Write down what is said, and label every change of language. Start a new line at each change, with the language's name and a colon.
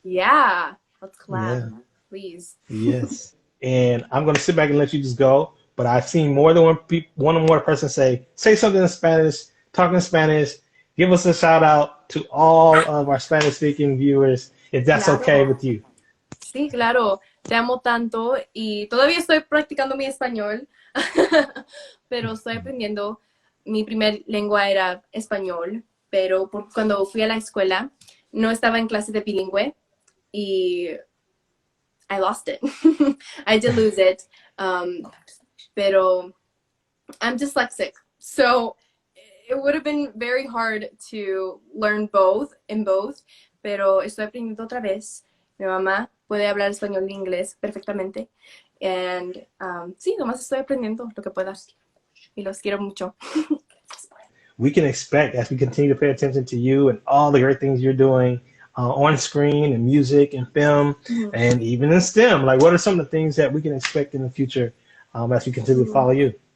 English: Yeah. Let's collab, please. Yes. And I'm going to sit back and let you just go. But I've seen more than one or more person say something in Spanish, talk in Spanish, give us a shout out to all of our Spanish speaking viewers, if that's okay with you.
Spanish: Sí, claro. Te amo tanto y todavía estoy practicando mi español, pero estoy aprendiendo. Mi primer lengua era español, pero cuando fui a la escuela no estaba en clase de bilingüe y
English: I lost it. I did lose it. Pero I'm dyslexic, so it would have been very hard to learn both,
Spanish: pero estoy aprendiendo otra vez. Mi mamá puede hablar español e inglés perfectamente, and sí, nomás estoy aprendiendo lo que puedas, y los quiero mucho.
English: We can expect, as we continue to pay attention to you and all the great things you're doing on screen and music and film, and even in STEM, like what are some of the things that we can expect in the future as we continue to follow you?